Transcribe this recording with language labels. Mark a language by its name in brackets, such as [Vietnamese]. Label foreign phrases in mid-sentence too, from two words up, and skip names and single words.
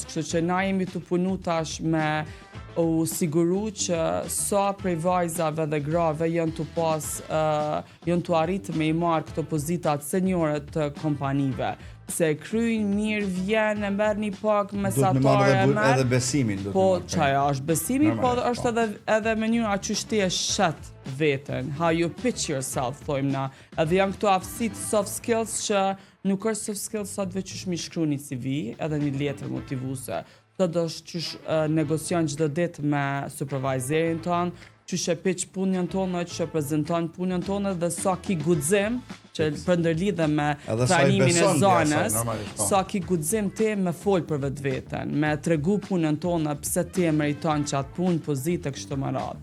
[Albanian] Kështu që na jemi të punu tash me u siguru që sa prej vajzave dhe grave janë të arritë me i marrë këto pozitat seniore të kompanive. Se kryjnë mirë vjen, e merë një pak mesatare e merë. Edhe besimin. Po, qaja është besimi, po është edhe mënyra që ti e shet veten. [English] How you pitch yourself, [Albanian] thojmë na. Edhe janë këto aftësit [English] soft skills [Albanian] që nuk është [English] soft skills [Albanian] sa të veçush mi shkru një CV, edhe një letër motivuse. Të është qysh negocion çdo ditë me supervisorin tonë, qysh e pitch punën tonë, qysh e prezenton punën tonë dhe sa ki guxim që për ndërlidhe me trajnimin e zonës, sa ki guxim ti me fol për vetveten, me tregu punën tonë pse ti e meriton që atë punë, pozitë kështu me radhë.